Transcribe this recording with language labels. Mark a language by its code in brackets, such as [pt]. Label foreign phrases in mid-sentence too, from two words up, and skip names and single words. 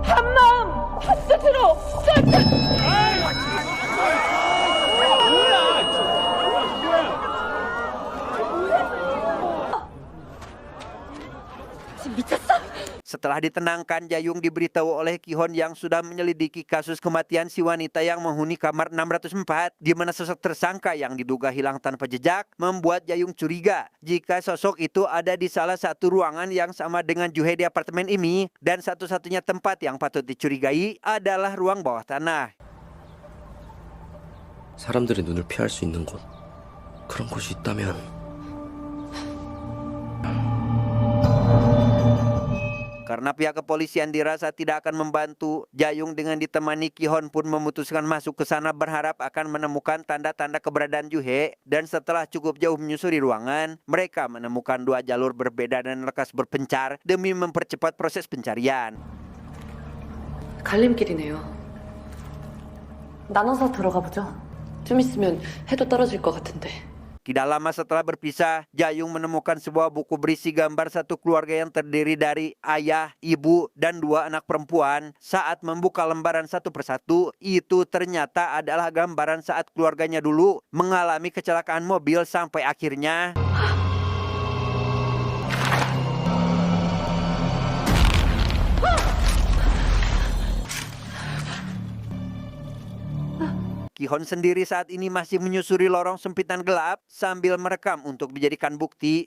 [id] setelah ditenangkan, Jayung diberitahu oleh Ki-hon yang sudah menyelidiki kasus kematian si wanita yang menghuni kamar 604, di mana sosok tersangka yang diduga hilang tanpa jejak membuat Jayung curiga jika sosok itu ada di salah satu ruangan yang sama dengan Juhe di apartemen ini, dan satu-satunya tempat yang patut dicurigai adalah ruang bawah tanah. [ko] 사람들이 눈을 피할 수 있는 곳, 그런 곳이 있다면 [id] Karena pihak kepolisian dirasa tidak akan membantu, Jayung dengan ditemani Ki-hon pun memutuskan masuk ke sana berharap akan menemukan tanda-tanda keberadaan Juhe. Dan setelah cukup jauh menyusuri ruangan, mereka menemukan dua jalur berbeda dan lekas berpencar demi mempercepat proses pencarian. [ko] 갈림길이네요. 나눠서 들어가 보죠. 좀 있으면 해도 떨어질 것 같은데. [id] Tidak lama setelah berpisah, Jayung menemukan sebuah buku berisi gambar satu keluarga yang terdiri dari ayah, ibu, dan dua anak perempuan. Saat membuka lembaran satu persatu, itu ternyata adalah gambaran saat keluarganya dulu mengalami kecelakaan mobil sampai akhirnya Ki-hon sendiri saat ini masih menyusuri lorong sempitan gelap sambil merekam untuk dijadikan bukti.